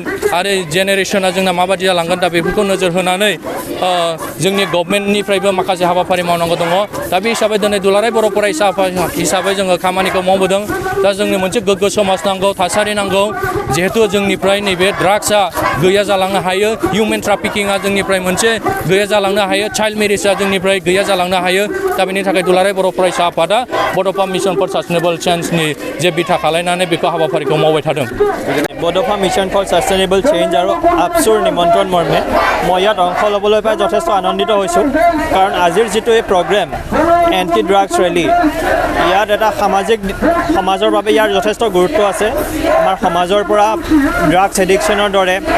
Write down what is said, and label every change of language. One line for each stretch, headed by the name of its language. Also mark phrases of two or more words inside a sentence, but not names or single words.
Bodo: आरो जेनेरेसना जोंना माबायदि जालांगोन दा बेफोरखौ नोजोर होनानै जोंनि गभर्नमेन्टनिफ्रायबो माखासे हाबाफारि मावनांगौ दङ दा बे हिसाबै दिनै दुलाराय बर' फरायसा हिसाबै जोङो खामानिखौ मावबोदों दा जोंनो मोनसे गोग्गो समाज नांगौ थासारि नांगौ जिहेतु जोंनिफ्राय नैबे ड्राग्सआ गैया जालांनो हायो
English: human traffickingआ
Bodo: जोंनिफ्राय मोनसे गैया जालांनो हायो
English: child marriageआ
Bodo: जोंनिफ्राय गैया जालांनो हायो दा बेनि थाखाय दुलाराय बर' फरायसा आफादा बड'फा मिशन फर सास्टेनेबल चेन्जनि जे बिथा खालायनानै बेखौ हाबाफारिखौ मावबाय थादों
Assamese: बड'फा मिशन फर सास्टेनेबल चेन्ज আৰু আপছুৰ নিমন্ত্ৰণ মৰ্মে মই ইয়াত অংশ ল'বলৈ পাই যথেষ্ট আনন্দিত হৈছোঁ কাৰণ আজিৰ যিটো এই প্ৰগ্ৰেম
English: anti drugs rally
Assamese: ইয়াত এটা সমাজৰ বাবে ইয়াৰ যথেষ্ট গুৰুত্ব আছে আমাৰ সমাজৰ পৰা
English: drugs addictionৰ
Assamese: দৰে